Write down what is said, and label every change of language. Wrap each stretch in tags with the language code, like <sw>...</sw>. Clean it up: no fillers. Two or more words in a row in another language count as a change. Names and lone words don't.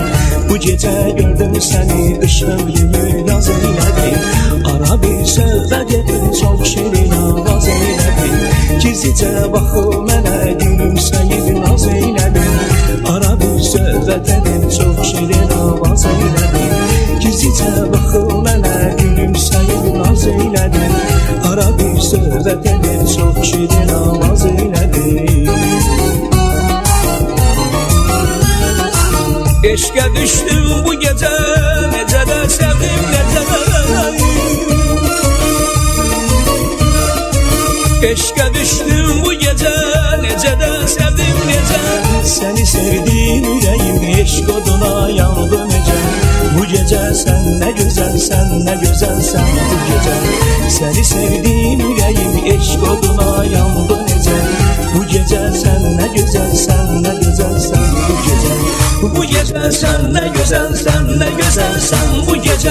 <tr>Bu gece gördüm seni, kış ömrümü yaz eyledin. Ara bir söhbet edin, çok şirin avaz eyledin.</tr> <az>Gizlice baxıb mənə gülümsəyib naz eyledin.</az> <tr>Ara bir söhbet edin, çok şirin avaz eyledin.</tr> <az>Gizlice baxıb mənə gülümsəyib naz eyledin.</az> <tr>Ara bir söhbet edin, çok şirin avaz eyledin.</tr> <az>Eşqə düşdüm</az> <tr>bu gece,</tr> <az>necə də sevdim, necə də. Eşqə düşdüm</az> <tr>bu gece,</tr> <az>necə də sevdim, necə. Səni sevdim ürəyim, eşq oduna yandı necə.</az> <tr>Bu gece sen ne güzelsen, ne güzelsen bu gece.</tr> <az>Seni sevdim ürəyim, eşq oduna yandı necə.</az> <tr>Bu gece sen ne güzelsen, ne güzelsen bu gece. Bu gece sen ne güzelsen, ne güzelsen bu gece.</tr>